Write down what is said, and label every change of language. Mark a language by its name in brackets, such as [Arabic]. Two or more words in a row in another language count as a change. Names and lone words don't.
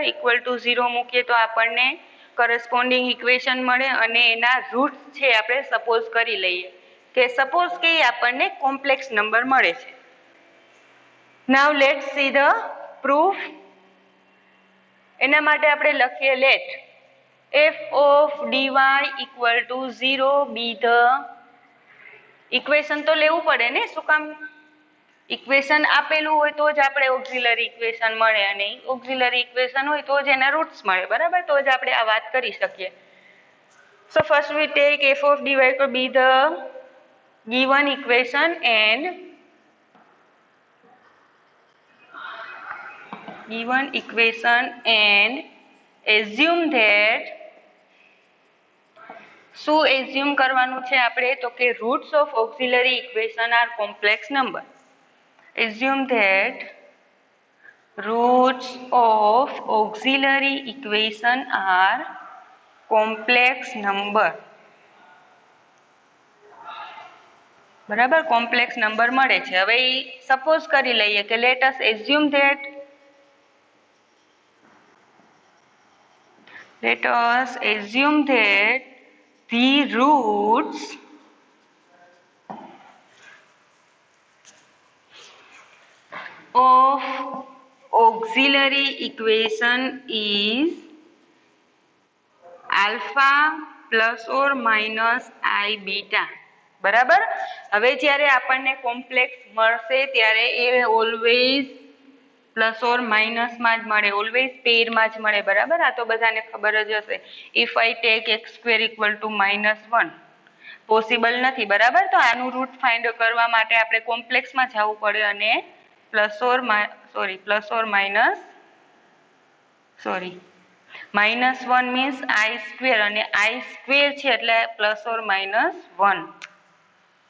[English] equal to [Gujarati] 0 મૂકીએ તો આપણને [English] corresponding equation [Gujarati] મળે અને એના રૂટ્સ છે આપણે સપોઝ કરી લઈએ કે આપણને [English] complex number [Gujarati] મળે છે. [English] Now let's see the proof. [Gujarati] એના માટે આપણે લખીએ [English] let f of dy equal to 0 be the equation [Gujarati] તો લેવું પડે ને, શું કામ? ઇક્વેશન આપેલું હોય તો જ આપણે [English] auxiliary equation [Gujarati] મળે, અને [English] auxiliary equation [Gujarati] હોય તો જ એના રૂટ્સ મળે બરાબર, તો જ આપણે આ વાત કરી શકીએ. [English] So first we take f of dy to be the given equation and assume that, [Gujarati] શું એઝ્યુમ કરવાનું છે આપણે તો કે [English] roots of auxiliary equation are complex number. assume that roots of auxiliary equation are complex number. [Gujarati] બરાબર, [English] complex number [Gujarati] મળે છે. હવે સપોઝ કરી લઈએ કે [English] let us assume that the roots of auxiliary equation is alpha plus or minus I beta. [Gujarati] બરાબર, હવે જ્યારે આપણને કોમ્પ્લેક્સ મળશે ત્યારે એ [English] always plus or minusમાં [Gujarati] જ મળે, [English] always pairમાં [Gujarati] જ મળે બરાબર. આ તો બધાને ખબર જ હશે. [English] if I take x square equal to [Gujarati] -1 પોસિબલ નથી બરાબર, તો આનું [English] root find [Gujarati] કરવા માટે આપણે કોમ્પ્લેક્સમાં જવું પડે અને [English] plus or -1 means i square, [Gujarati] અને [English] i square [Gujarati] છે એટલે [English] plus or -1 [Gujarati] બરાબર.